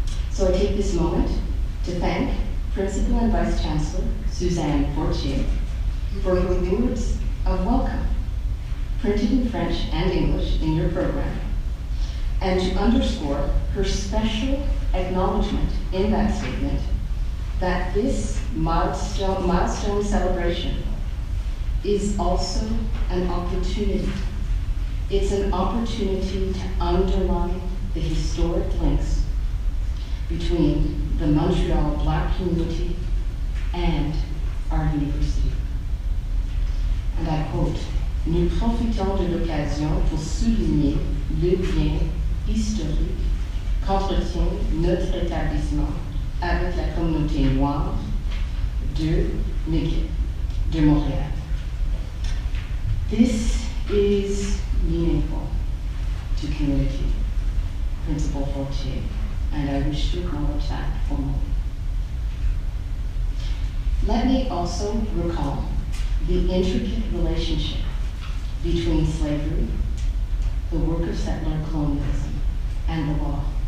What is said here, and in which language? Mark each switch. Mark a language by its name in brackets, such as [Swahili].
[English] So I take this moment to thank Principal and Vice Chancellor Suzanne Fortier for her words of welcome, printed in French and English in your program, and to underscore her special acknowledgement in that statement that this milestone celebration is also an opportunity. It's an opportunity to underline the historic links between the Montreal Black community and our university. And I quote, [French] "Nous profitons de l'occasion pour souligner le lien historique qu'entretient notre établissement avec la communauté noire de McGill, de Montréal." [English] This is meaningful to community, Principal Fortier, and I wish to acknowledge that formally. Let me also recall the intricate relationship between slavery, the work of settler colonialism, and the law.